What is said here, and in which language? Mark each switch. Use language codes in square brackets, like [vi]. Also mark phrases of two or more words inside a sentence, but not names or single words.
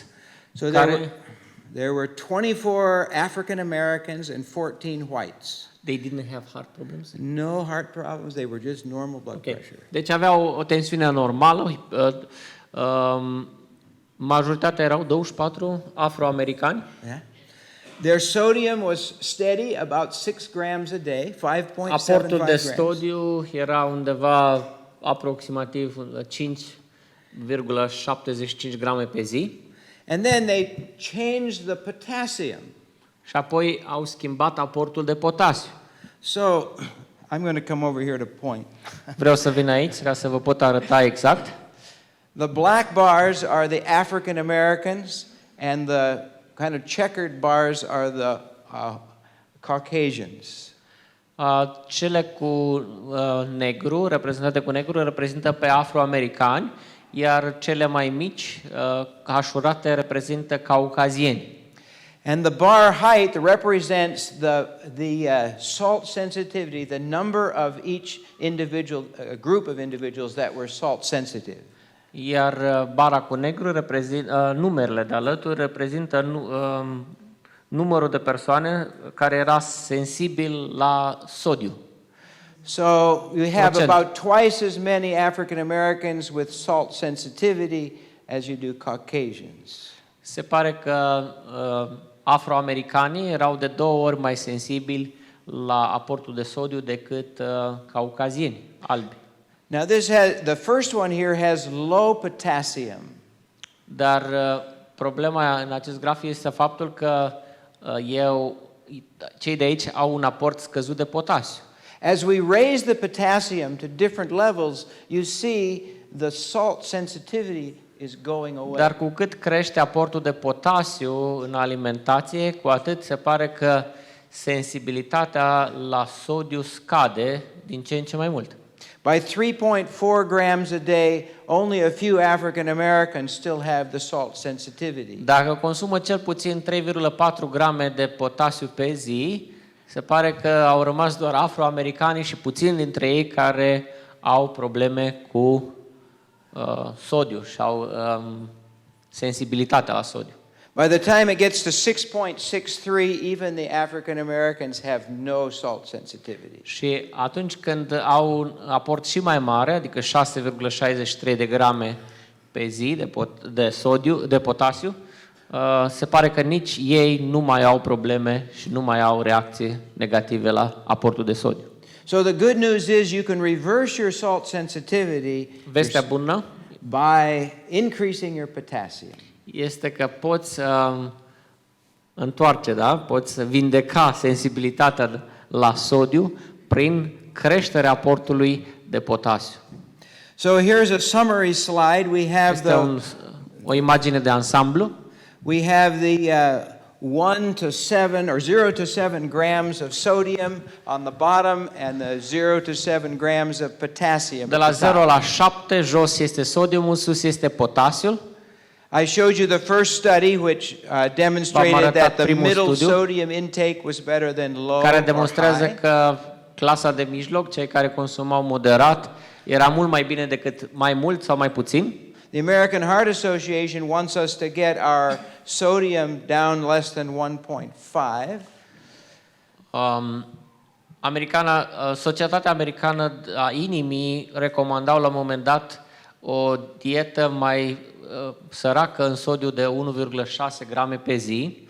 [en] So there were 24 African Americans and 14 whites. They didn't have heart problems? No heart problems, they were just normal blood pressure. [ro] Deci aveau o tensiune normală. Majoritatea erau 24 afroamericani. [en] Yeah. Their sodium was steady, about 6 grams a day, 5.75 [ro] Aportul de [en] grams. [ro] sodiu era undeva aproximativ 5,75 grame pe zi. [en] And then they changed the potassium. [ro] Și apoi au schimbat aportul de potasiu. [en] So, I'm going to come over here to point. [ro] Vreau să vin aici ca să vă pot arăta exact. [en] The black bars are the African Americans and the kind of checkered bars are the Caucasians. [ro] Cele cu negru, reprezentate cu negru, reprezintă pe afroamericani, iar cele mai mici, hașurate, reprezintă caucazieni. [en] And the bar height represents the salt sensitivity, the number of each individual, group of individuals that were salt sensitive. [ro] Iar bara cu negru reprezintă numerele de alături reprezintă numărul de persoane care era sensibil la sodiu. [en] So you have about twice as many African Americans with salt sensitivity as you do Caucasians. [ro] Se pare că afroamericanii erau de 2 ori mai sensibili la aportul de sodiu decât caucazieni albi. [en] Now the first one here has low potassium. [ro] Dar problema în acest grafic este faptul că cei de aici au un aport scăzut de potasiu. [en] As we raise the potassium to different levels, you see the salt sensitivity is going away. [ro] Dar cu cât crește aportul de potasiu în alimentație, cu atât se pare că sensibilitatea la sodiu scade din ce în ce mai mult. [en] By 3.4 grams a day, only a few African Americans still have the salt sensitivity. [ro] Dacă consumă cel puțin 3,4 grame de potasiu pe zi, se pare că au rămas doar afroamericanii și puțini dintre ei care au probleme cu sodiu și au sensibilitatea la sodiu. [en] By the time it gets to 6.63, even the African Americans have no salt sensitivity. [ro] Și atunci când au un aport și mai mare, adică 6,63 de grame pe zi de potasiu, se pare că nici ei nu mai au probleme și nu mai au reacții negative la aportul de sodiu. [en] So the good news is you can reverse your salt sensitivity [ro] Vestea bună [en] by increasing your potassium. [ro] este că poți întoarce, da? Poți vindeca sensibilitatea la sodiu prin creșterea aportului de potasiu. [en] So here's a summary slide. We have [ro] Este o imagine de ansamblu. [en] we have the 1 to 7 or 0 to 7 grams of sodium on the bottom and the 0 to 7 grams of potassium. [ro] De la 0 la 7, jos este sodiumul, sus este potasiul. [en] I showed you the first study which demonstrated that the middle sodium intake was better than low [ro] care [en] or [ro] demonstrează [en] high. [ro] că clasa de mijloc, cei care consumau moderat, era mult mai bine decât mai mult sau mai puțin. [en] The American Heart Association wants us to get our sodium down less than 1.5. [ro] Societatea Americană a Inimii recomandau la un moment dat o dietă mai săracă în sodiu de 1,6 grame pe zi.